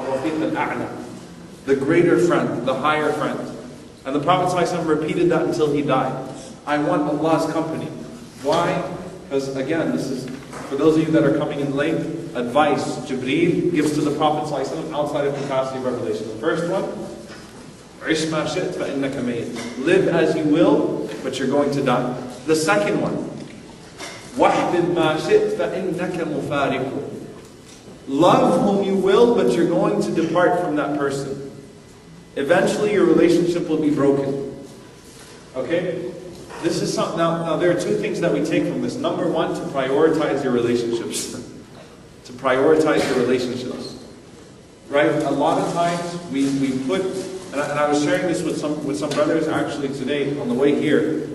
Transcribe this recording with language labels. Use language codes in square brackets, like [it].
[en] Al-Rafiq al-A'la, the greater friend, the higher friend. And the Prophet ﷺ repeated that until he died. I want Allah's company. Why? Because again, this is, for those of you that are coming in late, advice Jibreel gives to the Prophet ﷺ outside of capacity of revelation. The first one, [ar] عِشْ مَا شِئْتَ فَإِنَّكَ مَيِّتٌ. [en] Live as you will, but you're going to die. The second one, [ar] وَحْبِبْ مَا شِئْتَ فَإِنَّكَ مُفَارِقُ. [en] Love whom you will, but you're going to depart from that person. Eventually your relationship will be broken. Okay? This is something, now there are two things that we take from this. Number one, to prioritize your relationships. To prioritize your relationships. Right? A lot of times we put, and I was sharing this with some brothers actually today on the way here.